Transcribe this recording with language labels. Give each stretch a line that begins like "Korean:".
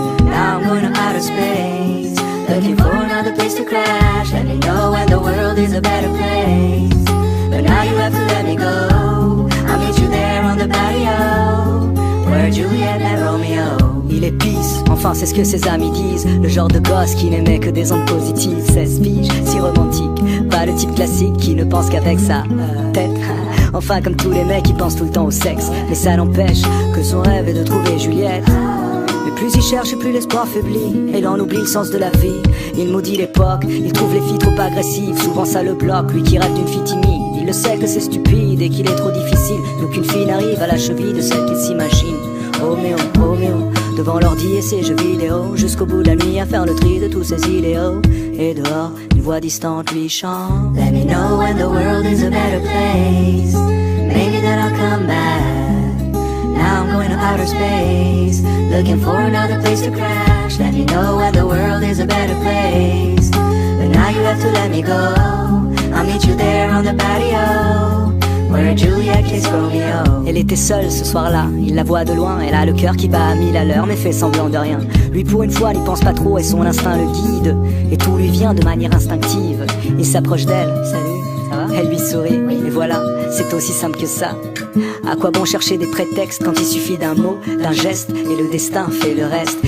English: Now I'm going to outer space, looking for another place to crash. Let me know when the world is a better place, but now you have to let me go. I'll meet you there on the patio, where Juliet met Romeo.
French: Il est pisse, enfin c'est ce que ses amis disent. Le genre de gosse qui n'aimait que des ondes positives. 16 piges, si romantique, pas le type classique qui ne pense qu'avec sa tête. Enfin comme tous les mecs qui pensent tout le temps au sexe. Mais ça n'empêche que son rêve est de trouver Juliette. Mais plus il cherche et plus l'espoir faiblit, et il en oublie le sens de la vie. Il maudit l'époque, il trouve les filles trop agressives. Souvent ça le bloque, lui qui rêve d'une fille timide. Il le sait que c'est stupide et qu'il est trop difficile, d'aucune fille n'arrive à la cheville de celle qu'il s'imagine. Roméo, Roméo, devant l'ordi et ses jeux vidéo, jusqu'au bout de la nuit à faire le tri de tous ses idéaux. Et dehors, une voix distante lui chante
English: Let me know when the world is a better place, maybe then I'll come back. Now I'm going to outer space, looking for another place to crash. Let me know when the world is a better place, but now you have to let me go. I'll meet you there on the patio, where Juliet kissed Romeo.
French: Elle était seule ce soir-là, il la voit de loin. Elle a le cœur qui bat à 1000 à l'heure, mais fait semblant de rien. Lui pour une fois n'y pense pas trop et son instinct le guide, et tout lui vient de manière instinctive. Il s'approche d'elle, salut, ça va? Elle lui sourit, et voilà, c'est aussi simple que ça. À quoi bon chercher des prétextes quand il suffit d'un mot, d'un geste, et le destin fait le reste.